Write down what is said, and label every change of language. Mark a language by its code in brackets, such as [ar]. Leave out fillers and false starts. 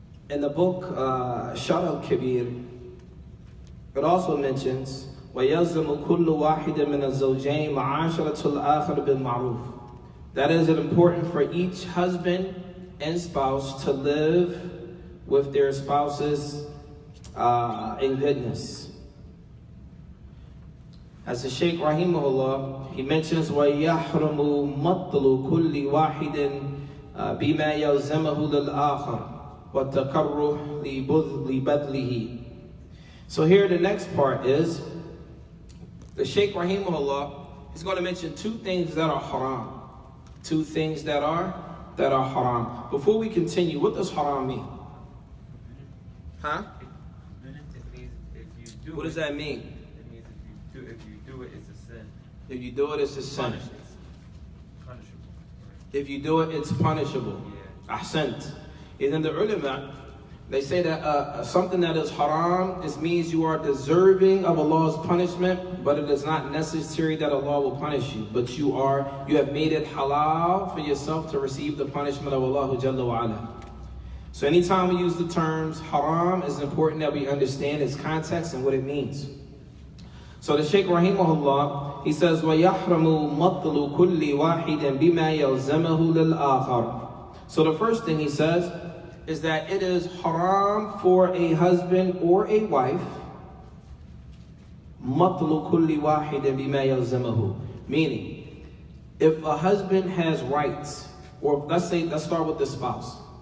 [en] In the book Shar al-Kabir, it also mentions [ar] وَيَلْزَمُ كُلُّ وَاحِدٍ مِنَ الزَّوْجَيْنِ مَعَاشَرَةُ الْآخَرِ بِالْمَعْرُوفِ. [en] That is it important for each husband and spouse to live with their spouses in goodness. As the Shaykh Rahimahullah, he mentions [ar] وَيَحْرُمُ مَطْلُ كُلِّ وَاحِدٍ بِمَا يَلْزَمَهُ لِلْآخَرِ وَالتَّكَرُّهِ لِبَذْلِهِ. [en] So here the next part is, the Shaykh Rahimahullah is going to mention two things that are haram. Two things that are haram. Before we continue, what does haram mean? Huh? It means if you do What does that mean? It means if you do it, it's a sin. If you do it, it's a sin. Punishable. If you do it, it's punishable. Yeah. Ahsant. And then the ulama, they say that something that is haram, this means you are deserving of Allah's punishment, but it is not necessary that Allah will punish you. But you have made it halal for yourself to receive the punishment of Allah Jalla wa Ala. So anytime we use the terms haram, it's important that we understand its context and what it means. So the Shaykh Rahimahullah, he says, [ar] وَيَحْرَمُ مَطْلُ كُلِّ وَاحِدٍ بِمَا يَلْزَمَهُ لِلْآخَرِ. [en] So the first thing he says is that it is haram for a husband or a wife, [ar] مَطْلُ كُلِّ وَاحِدٍ بِمَا يَلْزَمَهُ. [en] Meaning, if a husband has rights, or let's start with the spouse.